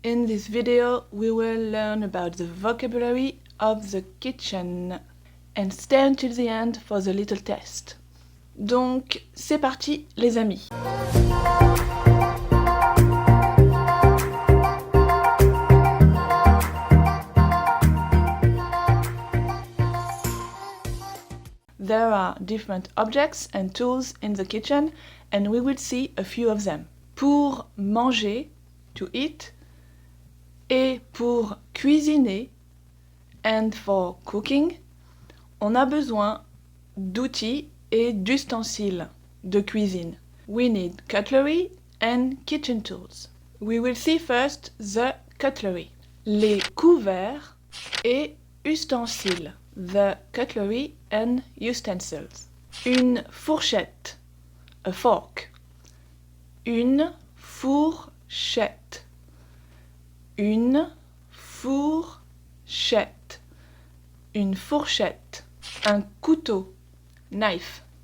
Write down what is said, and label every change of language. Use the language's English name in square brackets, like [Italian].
[English] In this video, we will learn about the vocabulary of the kitchen and stay until the end for the little test. [French] Donc, c'est parti les amis. [English] There are different objects and tools in the kitchen and we will see a few of them. [French] Pour manger, [English] to eat, [French] et pour cuisiner, [English] and for cooking, [French] on a besoin d'outils et d'ustensiles de cuisine. [English] We need cutlery and kitchen tools. We will see first the cutlery. [French] Les couverts et ustensiles. [English] The cutlery and utensils. [French] Une fourchette. [English] A fork. [French] Une fourchette. Une fourchette. Une fourchette. Un couteau. Knife.